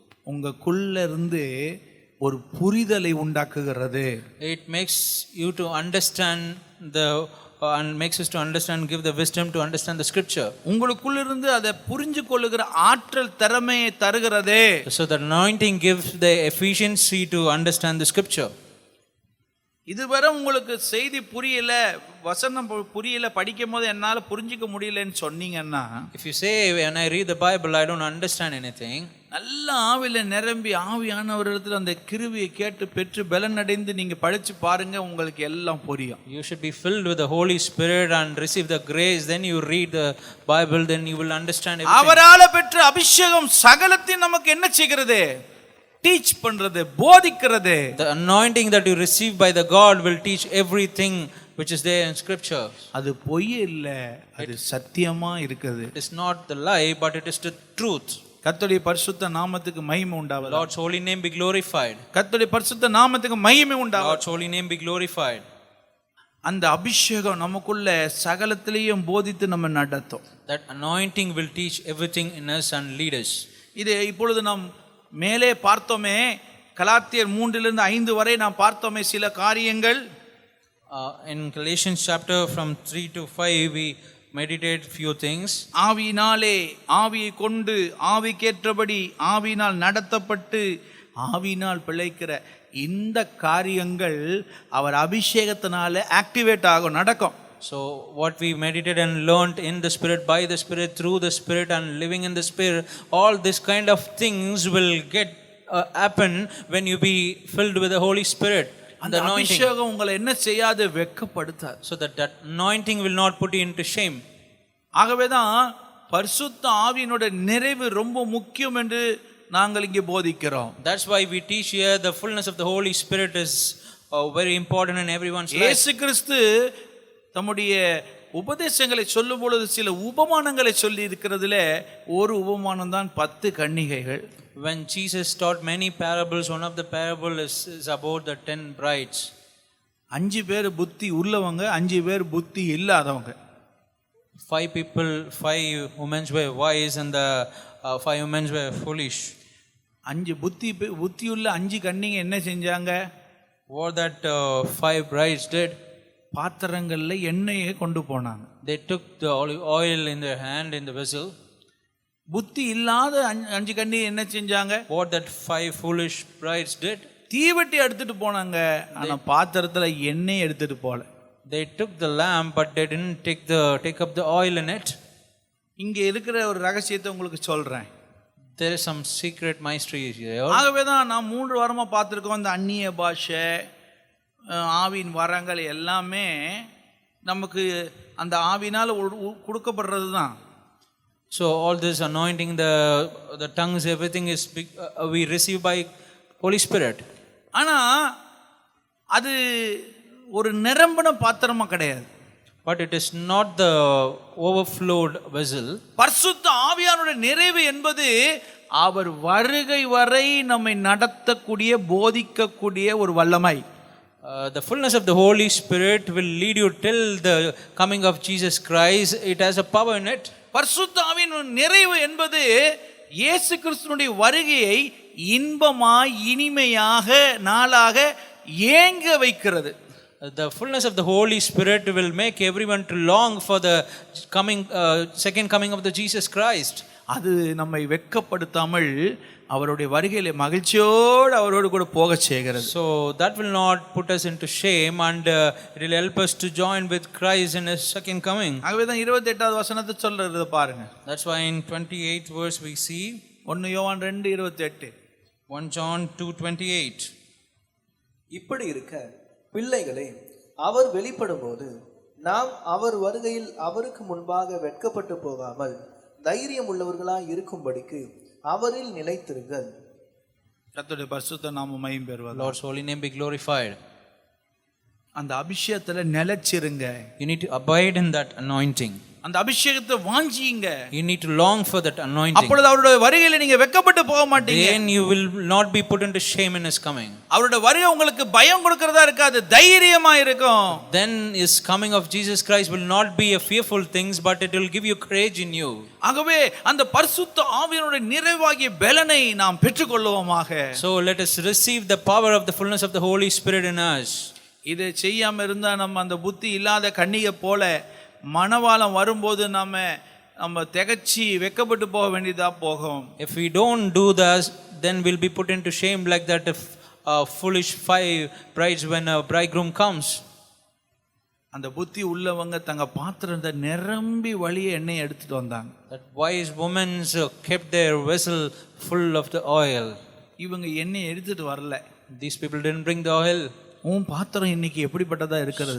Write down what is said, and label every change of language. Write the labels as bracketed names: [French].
[Tamil] உங்களுக்குள்ள இருந்து ஒரு புரிதலை உண்டாக்குகிறது. [English] It makes you to understand the and makes us to understand, give the wisdom to understand the scripture. [Tamil] உங்களுக்குள்ள இருந்து அதை புரிஞ்சு கொள்ளுகிற ஆற்றல் திறமையை தருகிறது. [English] So the anointing gives the efficiency to understand the scripture. [Tamil] இதுவரை உங்களுக்கு செய்தி புரியல, வசனம் புரியல, படிக்கும் போது என்னால புரிஞ்சிக்க முடியலன்னு சொன்னீங்கன்னா, [English] If you say, when I read the Bible I don't understand anything, [Tamil] நல்ல ஆவில நிரம்பி ஆவியானவரிடத்துல அந்த கிருபையை கேட்டு பெற்று பலன் அடைந்து நீங்க படிச்சு பாருங்க, உங்களுக்கு எல்லாம் புரியும். [English] you should be filled with the Holy Spirit and receive the grace, then you read the Bible, then you will understand everything. [Tamil] அவரால பெற்ற அபிஷேகம் சகலத்தையும் நமக்கு என்ன செய்கிறது? டீச் பண்றது, போதிக்கிறது. [English] The anointing that you receive by the God will teach everything which is there in scripture. [Tamil] அது பொய் இல்ல, அது சத்தியமா இருக்குது. [English] It is not the lie, but it is the truth. [Tamil] கர்த்தருடைய பரிசுத்த நாமத்துக்கு மகிமை உண்டாவதாக. [English] Lord's holy name be glorified. [Tamil] கர்த்தருடைய பரிசுத்த நாமத்துக்கு மகிமை உண்டாவதாக. [English] Lord's holy name be glorified. [Tamil] அந்த அபிஷேகம் நமக்குள்ள சகலத்திலையும் போதித்து நம்ம நடத்தும். [English] That anointing will teach everything in us and lead us. [Tamil] இது இப்பொழுது நாம் மேலே பார்த்தோமே, கலாத்தியர் 3 5 வரை நாம் பார்த்தோமே சில காரியங்கள். [English] In Galatians chapter from 3 to 5, we meditate few things. [Tamil] ஆவியினாலே, ஆவியை கொண்டு, ஆவிக்கேற்றபடி, ஆவியினால் நடத்தப்பட்டு, ஆவியினால் பிழைக்கிற இந்த காரியங்கள் அவர் அபிஷேகத்தினால ஆக்டிவேட் ஆகும், நடக்கும். [English] So what we meditated and learned in the Spirit, by the Spirit, through the Spirit, and living in the Spirit, all this kind of things will get happen when you be filled with the Holy Spirit. [Tamil] அந்த அபிஷேகம் உங்களை என்ன செய்யாது, வெட்கப்படுத்தாது. [English] So that anointing will not put you into shame. [Tamil] ஆகவே தான் பரிசுத்த ஆவியினோட நிறைவு ரொம்ப முக்கியம் என்று நாங்கள் இங்கே போதிக்கிறோம். [English] That's why we teach here the fullness of the Holy Spirit is very important in everyone's life. [Tamil] இயேசு கிறிஸ்து தம்முடைய உபதேசங்களை சொல்லும் பொழுது சில உபமானங்களை சொல்லி இருக்கிறதுல ஒரு உபமானம் தான் 10 கன்னிகைகள். [English] When Jesus taught many parables, one of the parable is about the 10 brides. [Tamil] 5 பேர் புத்தி உள்ளவங்க, 5 பேர் புத்தி இல்லாதவங்க. [English] 5 people, 5 women were wise and the 5 women were foolish. [Tamil] 5 புத்தியுள்ள 5 கன்னிகை என்ன செஞ்சாங்க? [English] What that 5 brides did, [Tamil] பாத்திரங்கள்ல எண்ணெயை கொண்டு போனாங்க. [English] they took the olive oil in their hand in the vessel. [Tamil] புத்தி இல்லாத 5 கன்னிகை என்ன செஞ்சாங்க? [English] What that 5 foolish brides did, [Tamil] தீவெட்டி எடுத்துட்டு போனாங்க, ஆனா பாத்திரத்துல எண்ணெய் எடுத்துட்டு போல. [English] they took the lamp but they didn't take up the oil in it. [Tamil] இங்க இருக்கிற ஒரு ரகசியத்தை உங்களுக்கு சொல்றேன். [English] There is some secret mystery here. [Tamil] ஆகவே தான் நான் 3 வாரமா பார்த்துருக்கோம், இந்த அந்நிய பாஷை, ஆவின் வரங்கள் எல்லாமே நமக்கு அந்த ஆவினால் கொடுக்கப்படுறது தான். [English] So all this anointing, the tongues, everything is we receive by Holy Spirit. [Tamil] ஆனா அது ஒரு நிரம்பின பாத்திரமா கிடையாது. [English] But it is not the overflowed vessel. [Tamil] பரிசுத்த ஆவியானுடைய நிறைவு என்பது அவர் வருகை வரை நம்மை நடத்தக்கூடிய, போதிக்கக்கூடிய ஒரு வல்லமை. [English] The fullness of the Holy Spirit will lead you till the coming of Jesus Christ. It has a power in it. [Tamil] பரிசுத்த ஆவியின் நிறைவு என்பது இயேசு கிறிஸ்துவினுடைய வருகையை இன்பமாய், இனிமையாக, நாளாக ஏங்க வைக்கிறது. [English] The fullness of the Holy Spirit will make everyone to long for the coming, second coming of the Jesus Christ. [Tamil] அது நம்மை வெட்கப்படுத்தாமல் அவருடைய வருகையிலே மகிழ்ச்சியோடு அவரோடு கூட போக செய்கிறது. [English] So that will not put us into shame and it will help us to join with Christ in his second coming. [Tamil] ஆகவே தான் 28வது வசனத்தை சொல்றது பாருங்க. [English] That's why in 28th verse we see [Tamil] 1 யோவான் 2:28. [English] 1 John 2:28. [Tamil] இப்படி இருக்க பிள்ளைகளே, அவர் வெளிப்படும்போது நாம் அவர் வருகையில் அவருக்கு முன்பாக வெட்கப்பட்டு போகாமல் தைரியம் உள்ளவர்களாய் இருக்கும்படிக்கு அவரில் நிலைத்திருங்கள். கர்த்தருடைய பரிசுத்த நாமம் மகிமை பெறுவதாக. [English] Lord's holy name be glorified. [Tamil] அந்த அபிஷேகத்துல நிலைச்சிருங்க. [English] You need to abide in that anointing. [Tamil] அந்த அபிஷேகத்தை வாஞ்சிங்க. [English] You need to long for that anointing. [Tamil] அப்பொழுது அவருடைய வருகையில நீங்க வெட்கப்பட்டு போக மாட்டீங்க. [English] Then you will not be put into shame in his coming. [Tamil] அவருடைய வருகை உங்களுக்கு பயம் கொடுக்கிறதா இருக்காது, தைரியமா இருக்கும். [English] Then his coming of Jesus Christ will not be a fearful things, but it will give you courage in you. [Tamil] ஆகவே அந்த பரிசுத்த ஆவியினுடைய நிறைவாகிய பலனை நாம் பெற்றுக்கொள்வோமாக. [English] So let us receive the power of the fullness of the Holy Spirit in us. [Tamil] இதை செய்யாம இருந்தா நம்ம அந்த புத்தி இல்லாத கன்னிகை போல மணவாளம் வரும்போது நம்ம திகச்சி வெட்கப்பட்டு போக வேண்டியதா போகும். [English] If we don't do this, then we'll be put into shame like that if foolish 5 brides when a bridegroom comes. [Tamil] அந்த புத்தி உள்ளவங்க தங்க பாத்திரத்தை நிரம்பி வழியே எண்ணெய் எடுத்துட்டு வந்தாங்க. [English] That wise women kept their vessel full of the oil. [Tamil] இவங்க எண்ணெய் எடுத்துட்டு வரல. [English] These people didn't bring the oil. [Tamil] உன் பாத்திரம் இன்னைக்கு எப்படிப்பட்டதா இருக்கிறது?